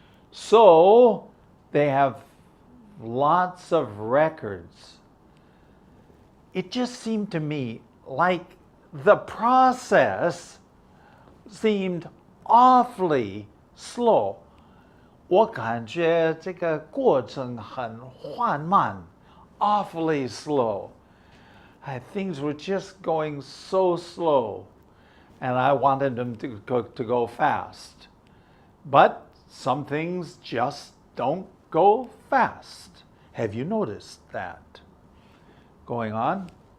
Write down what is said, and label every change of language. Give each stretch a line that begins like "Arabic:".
English: So they have lots of records. It just seemed to me like the process seemed awfully slow.
Chinese: 我感觉这个过程很缓慢,
English: awfully slow. Things were just going so slow, and I wanted them to go fast. But some things just don't go fast. Have you noticed that? Going on.